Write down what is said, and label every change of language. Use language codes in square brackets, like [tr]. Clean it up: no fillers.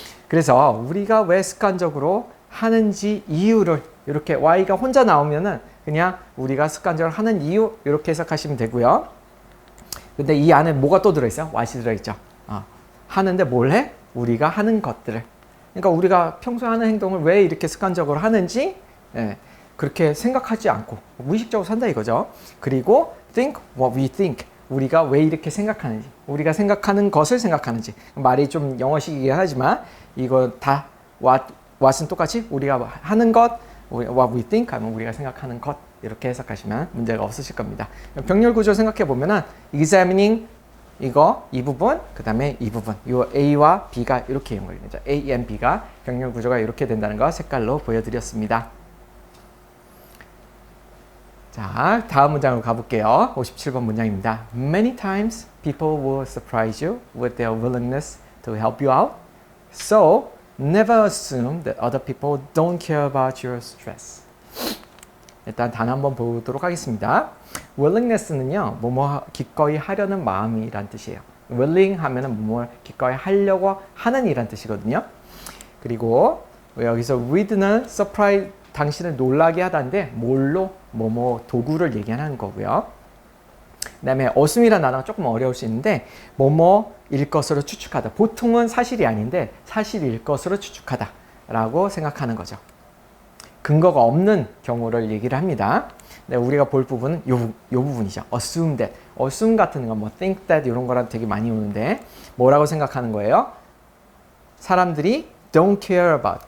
[ko] 그래서 우리가 왜 습관적으로 하는지 이유를 이렇게 y가 혼자 나오면은 그냥 우리가 습관적으로 하는 이유 이렇게 해석하시면 되고요. 근데 이 안에 뭐가 또 들어있어요? what이 들어있죠. 하는데 뭘 해? 우리가 하는 것들을. 그러니까 우리가 평소에 하는 행동을 왜 이렇게 습관적으로 하는지 그렇게 생각하지 않고 무의식적으로 산다 이거죠. 그리고 [en] think what we think. [ko] 우리가 왜 이렇게 생각하는지, 우리가 생각하는 것을 생각하는지. 말이 좀 영어식이긴 하지만 이거 다 what은 똑같이 우리가 하는 것, what we think 하면 우리가 생각하는 것 이렇게 해석하시면 문제가 없으실 겁니다. 병렬 구조 생각해 보면은 examining 이거 이 부분, 그 다음에 이 부분, 이 A와 B가 이렇게 연결이 되죠. A and B가 병렬 구조가 이렇게 된다는 거 색깔로 보여드렸습니다. 자, 다음 문장으로 가볼게요. 57번 문장입니다. [en] Many times people will surprise you with their willingness to help you out. So never assume that other people don't care about your stress. [ko] 일단 단 한번 보도록 하겠습니다. willingness는요, 뭐뭐 기꺼이 하려는 마음이란 뜻이에요. willing 하면은 뭐뭐 기꺼이 하려고 하는 이란 뜻이거든요. 그리고 여기서 with는 surprise, 당신을 놀라게 하다인데 뭘로? 뭐뭐 도구를 얘기하는 거고요. 그 다음에 assume이라는 단어가 조금 어려울 수 있는데 뭐뭐일 것으로 추측하다. 보통은 사실이 아닌데 사실일 것으로 추측하다 라고 생각하는 거죠. 근거가 없는 경우를 얘기를 합니다. 네, 우리가 볼 부분은 요 부분이죠. [en] assume that. [ko] assume 같은 거, 뭐 think that 이런 거랑 되게 많이 오는데 뭐라고 생각하는 거예요? 사람들이 [en] don't care about.